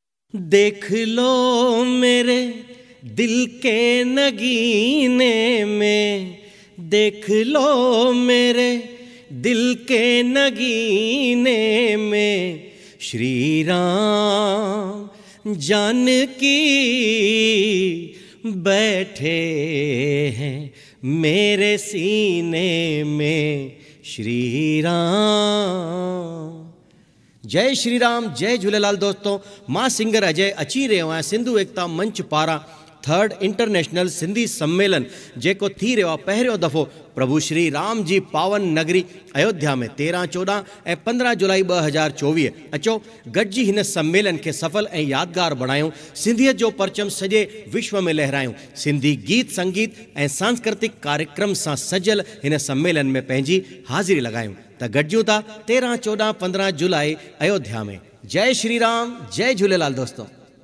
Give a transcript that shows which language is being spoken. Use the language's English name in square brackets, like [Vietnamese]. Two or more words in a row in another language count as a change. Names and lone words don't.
[Hindi] देख लो मेरे दिल के नगीने में, देख लो मेरे दिल के नगीने में, श्री राम जानकी बैठे हैं मेरे सीने में, श्री राम। [Sindhi] जय श्री राम, जय झूलेलाल। दोस्तों, मां सिंगर अजय अची रहियो आहियां सिंधु एकता मंच पारां [English] third international [Sindhi] सिंधी सम्मेलन जेको थी रहियो आहे पहिरियों दफ़ो प्रभु श्री राम जी पावन नगरी अयोध्या में 13, 14 ऐं 15 जुलाई 2024। अचो गॾिजी हिन सम्मेलन खे सफल ऐं यादगार बणायूं, सिंधियत जो परचम सॼे विश्व में लहरायूं, सिंधी गीत संगीत ऐं सांस्कृतिक कार्यक्रम सां सजल हिन सम्मेलन में पंहिंजी हाज़िरी लॻायूं। त गॾिजूं था 13, 14, 15 जुलाई अयोध्या में। जय श्री राम, जय झूलेलाल। दोस्तों।